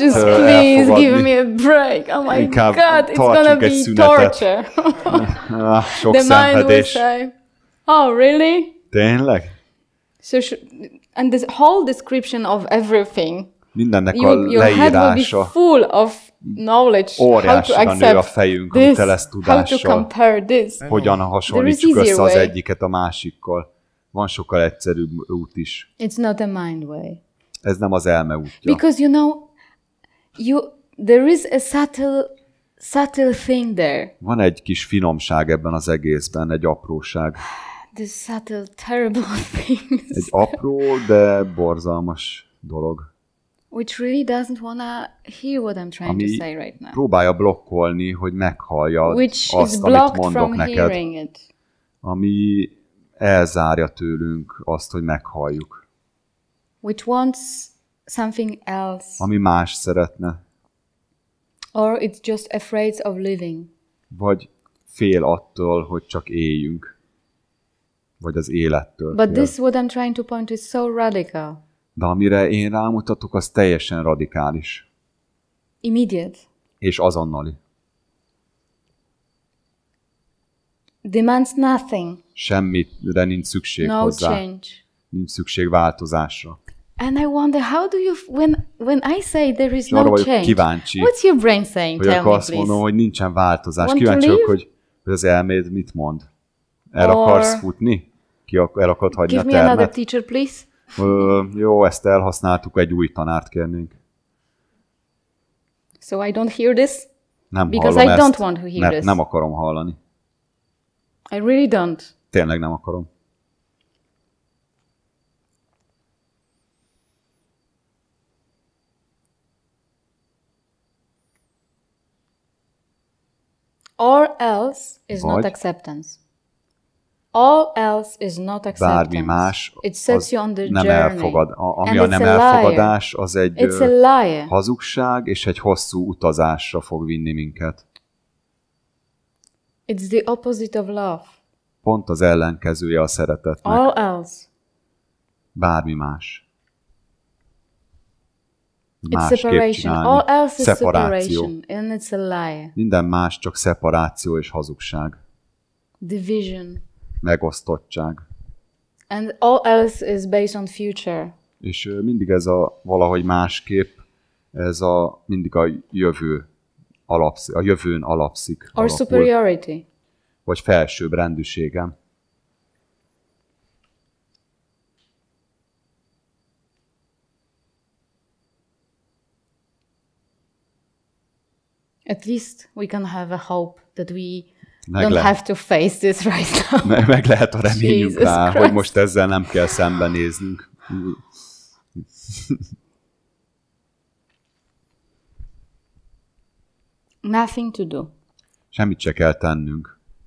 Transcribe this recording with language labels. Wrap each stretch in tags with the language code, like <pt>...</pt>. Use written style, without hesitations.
<en>just please give me a break. Oh my God, it's gonna be torture.</en> <hu>Sok szenvedés.</hu> <en>Oh, really?</en> <hu>Tényleg?</hu> <en>So, and this whole description of everything.</en> <hu>Mindennek a leírása.</hu> <en>Your head will be full of knowledge.</en> <hu>Óriásra nő a fejünk, amit tele tudással.</hu> <en>How to compare this?</en> <hu>Hogyan hasonlítsuk össze az egyiket a másikkal. Van sokkal egyszerűbb út is.</hu> <en>It's not a mind way.</en> <hu>Ez nem az elme útja.</hu> <en>Because you know, there is a subtle thing there.</en> <hu>Van egy kis finomság ebben az egészben, egy apróság.</hu> <en>This subtle, terrible thing.</en> <hu>Egy apró, de borzalmas dolog.</hu> <en>Which really doesn't wanna hear what I'm trying to say right now.</en> <hu>Próbálja blokkolni, hogy meghallja azt, amit mondok neked. Ami elzárja tőlünk azt, hogy meghalljuk.</hu> <en>Which wants something else.</en> <hu>Ami más szeretne.</hu> <en>Or it's just afraid of living.</en> <hu>Vagy fél attól, hogy csak éljünk. Vagy az élettől.</hu> <en>But this what I'm trying to point is so radical.</en> <hu>De amire én rámutatok, az teljesen radikális.</hu> <en>Immediate.</en> <hu>És azonnali.</hu> <en>Demands nothing.</en> <hu>Semmire nincs szükség hozzá.</hu> <en>Change.</en> <hu>Nincs szükség változásra.</hu> <en>And I wonder how do you when I say there is no change.</en> <hu>Kíváncsi,</hu> <en>what's your brain saying? Tell me, please.</en> <hu>Azt mondom, hogy nincsen változás. Kíváncsi vagyok, hogy az elméd mit mond. El akarsz futni? El akarod hagyni a termet?</hu> <en>Give me another teacher, please.</en> <hu>Jó, ezt elhasználtuk, egy új tanárt kérnénk.</hu> <en>So I don't hear this?</en> <hu>Nem</hu> <en>because</en> <hu>hallom</hu> <en>I don't want to hear this.</en> <hu>Nem akarom hallani.</hu> <en>I really don't.</en> <hu>Tényleg nem akarom.</hu> <en>Or else is not acceptance. All else is not acceptance.</en> <hu>Bármi más,</hu> <en>it sets you on the</en> <hu>nem</hu> <en>journey.</en> <hu>Elfogad. Ami a nem elfogadás, az egy hazugság, és egy hosszú utazásra fog vinni minket.</hu> <en>It's the opposite of love.</en> <hu>Pont az ellenkezője a szeretetnek.</hu> <en>All else.</en> <hu>Bármi más.</hu> <en>It's separation. All else is separation, and it's a lie.</en> <hu>Minden más csak szeparáció és hazugság.</hu> <en>Division.</en> <hu>Megosztottság.</hu> <en>And all else is based on future.</en> <hu>És mindig ez a valahogy másképp, mindig a jövő alapszik, a jövőn alapszik.</hu> <en>Or superiority.</en> <hu>Vagy felsőbb rendűségem.</hu> <en>At least we can have a hope that we don't have to face this right now.</en> <hu>Meg lehet a reményünk rá, hogy most ezzel nem kell szembenéznünk.</hu> <en>Nothing to do.</en> <hu>Semmit se kell tennünk.</hu>